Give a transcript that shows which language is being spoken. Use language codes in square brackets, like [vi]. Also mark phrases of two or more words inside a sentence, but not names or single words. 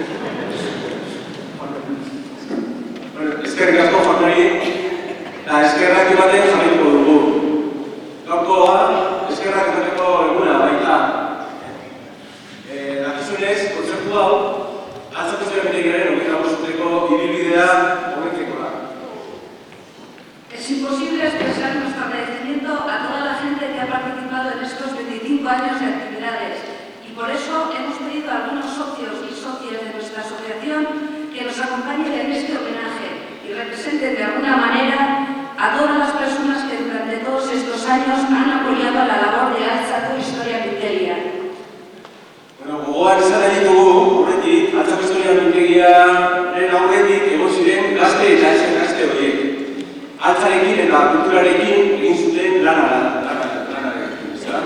[eu] Eskerrik asko jaunari, eta eskerrak ematen jarraituko dugu. Gaurkoa, eskerrak emateko eguna baita. Dakizunez, kontzertu hau, Altzako Historia Mintegiaren 25 urteko ibilbidea hobetzeko da. [es] Es imposible expresar nuestro agradecimiento a toda la gente que ha participado en estos 25 años de actividades. Y por eso hemos pedido a algunos socios y socias de nuestra asociación que nos acompañen en este homenaje y representen de alguna manera a todas las personas que durante todos estos años han apoyado la labor de Altzako Historia Mintegia. [eu] Bueno, gogoan izan nahi dugu, horretik, Altzako Historia Mintegiaren aurretik egon ziren gazte eta ezen gazte horiek. Altzarekin eta kulturarekin egin zuten lanarekin, ezta?